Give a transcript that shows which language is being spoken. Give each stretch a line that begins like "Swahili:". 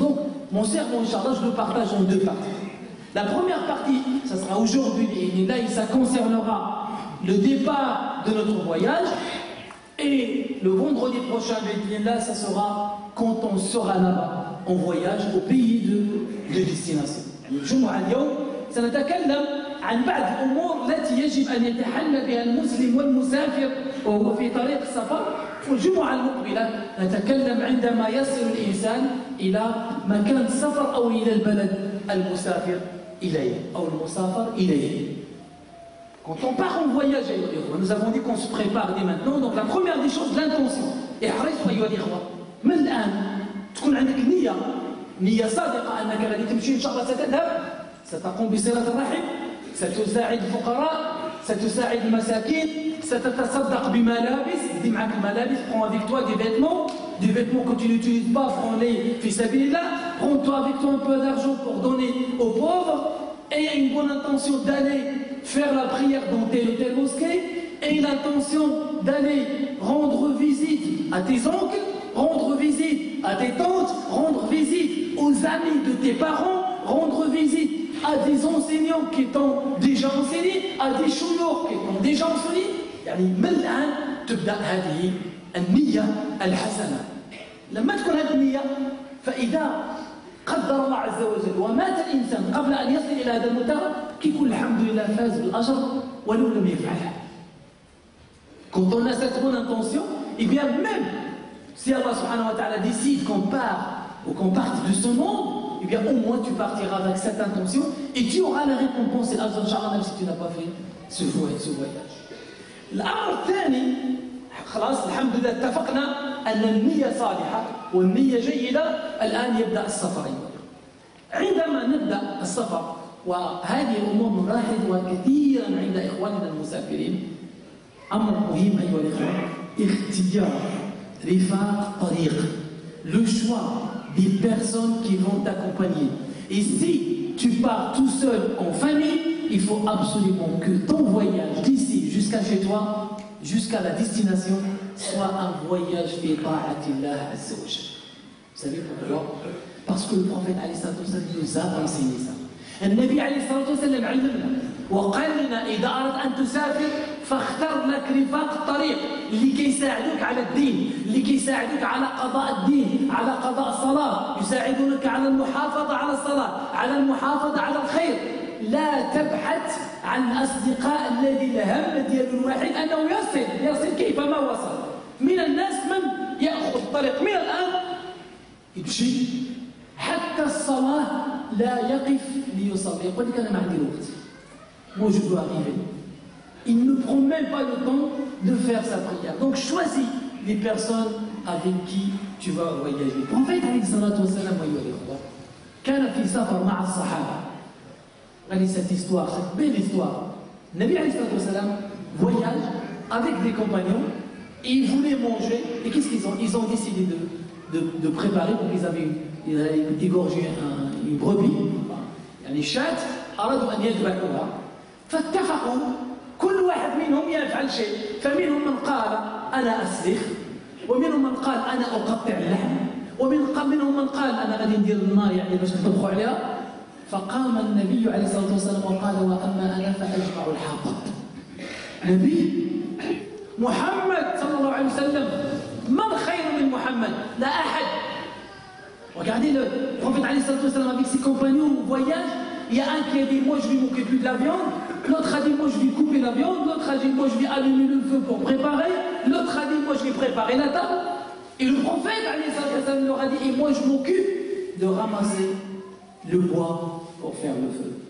French: Donc, mon sermon, Inch'Allah, je le partage en deux parties. La première partie, ça sera aujourd'hui, et là, ça concernera le départ de notre voyage, et le vendredi prochain, là, ça sera quand on sera là-bas, en voyage, au pays de destination.
Arabic: الجمعة اليوم سنتكلم عن بعض الأمور التي يجب أن يتحلى بها المسلم والمسافر وهو في طريق السفر. والجمعة المقبلة نتكلم عندما يصل الإنسان إلى مكان السفر أو إلى البلد المسافر إليه أو المسافر إليه.
French: Quand on part en voyage, nous avons dit qu'on se prépare dès maintenant. Donc la première des choses, l'intention.
Arabic: احرصوا أيها الإخوة من الآن تكون عندك نية صادقة أنك غادي تمشي إن شاء الله ستذهب، ستقوم بصلة الرحم، ستساعد الفقراء، ستساعد المساكين، ستتصدق بملابس، دي معك الملابس،
French: prends avec toi des vêtements des vêtements que tu n'utilises pas, prends-les, fais sabilillah, prends-toi avec toi un peu d'argent pour donner aux pauvres, et une bonne intention d'aller faire la prière dans telle ou telle mosquée, et l'intention d'aller rendre visite à tes oncles, rendre visite à tes tantes, rendre visite aux amis de tes parents, rendre visite à des enseignants qui t'ont déjà enseigné, à des chouyours qui t'ont déjà enseigné.
Arabic: يعني من الآن تبدأ هذه النية الحسنة. لما تكون هذه النية فإذا قدر الله عز وجل ومات الإنسان قبل أن يصل إلى هذا المنتهى كيقول الحمد لله فاز بالأجر ولو لم يفعلها.
French: Quand on a cette bonne intention, et bien même si Allah subhanahu wa ta'ala décide qu'on part ou qu'on parte de ce monde, et bien au moins tu partiras avec cette intention et tu auras la récompense et l'ajr inshallah même si tu n'as pas fait ce voyage.
Arabic: الأمر الثاني خلاص الحمد لله اتفقنا أن النية صالحة والنية جيدة. الآن يبدأ السفر. عندما نبدأ السفر وهذه الأمور نلاحظها كثيرا عند إخواننا المسافرين، أمر مهم أيها الإخوة، اختيار رفاق طريق،
French: le choix des personnes qui vont t'accompagner. Et si tu pars tout seul en famille, il faut absolument que ton voyage d'ici jusqu'à chez toi, jusqu'à la destination, soit un voyage fi ta'atillah azza wa jalla. Vous savez pourquoi? Parce que le prophète alayhi salatu wa sallam nous a enseigné ça.
Arabic: النبي عليه الصلاة والسلام علمنا وقال لنا إذا أردت أن تسافر فاختر لك رفاق الطريق اللي كيساعدوك على الدين، اللي كيساعدوك على قضاء الدين، على قضاء الصلاة، يساعدونك على المحافظة على الصلاة، على المحافظة على الخير. لا تبحث عن الأصدقاء الذي الهم ديال الواحد أنه يصل كيفما وصل. من الناس من يأخذ الطريق من الآن يمشي حتى الصلاة لا يقف ليصلي، يقول لك أنا ما عندي الوقت.
French: Moi je dois arriver. Il ne prend même pas le temps de faire sa prière. Donc choisis les personnes avec qui tu vas voyager. Le prophète
Arabic: عليه الصلاة والسلام كان في سفر مع الصحابة.
French: Regardez cette histoire, cette belle histoire. Nabi
Arabic: عليه الصلاة والسلام
French: voyage avec des compagnons et ils voulaient manger. Et qu'est-ce qu'ils ont? Ils ont décidé de préparer, donc ils avaient égorgé une brebis,
Arabic: يعني شاة أرادوا أن يذبحوها فاتفقوا كل واحد منهم يفعل شيء. فمنهم من قال أنا أسلخ، ومنهم من قال أنا أقطع اللحم، ومنهم من قال أنا غادي ندير النار يعني باش نطبخوا عليها. فقام النبي عليه الصلاة والسلام وقال وأما أنا فأجمع الحطب. نبي محمد صلى الله عليه وسلم من خير من محمد؟ لا أحد.
French: Regardez le prophète alayhi salatu wa sallam avec ses compagnons au voyage. Il y a un qui a dit moi je vais m'occuper de la viande, l'autre a dit moi je vais couper la viande, l'autre a dit moi je vais allumer le feu pour préparer, l'autre a dit moi je vais préparer la table. Et le prophète alayhi salatu wa sallam leur a dit et moi je m'occupe de ramasser le bois pour faire le feu.